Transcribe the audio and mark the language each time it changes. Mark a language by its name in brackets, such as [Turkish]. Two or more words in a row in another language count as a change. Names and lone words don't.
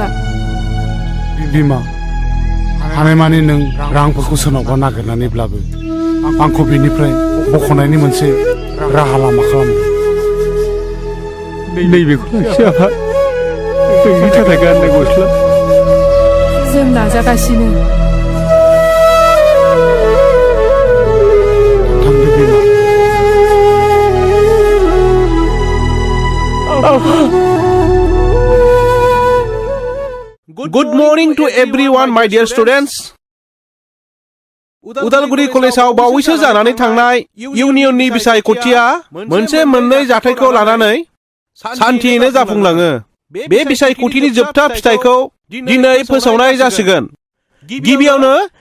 [Bodo] बिमा हानायमानि नों रांफोरखौ सोरनावबा नागिरनानैब्लाबो आंखौ बेनिफ्राय बख'नायनि मोनसे राहा लामा खालामदो नैबेखौ लाखि आफा नोंनि थाखाय गाननाय गस्ला जों नाजागासिनो थांदो बिमा [English] Good morning to everyone, my dear students. [Bodo] उदालगुरि कलेजाव बावैसो जानानै थांनाय इउनियननि बिसायख'थिया मोननै जाथायखौ लानानै सान्थियैनो जाफुंलाङो बे बिसायख'थिनि जोबथा फिथाइखौ दिनै फोसावनाय जासिगोन गिबियावनो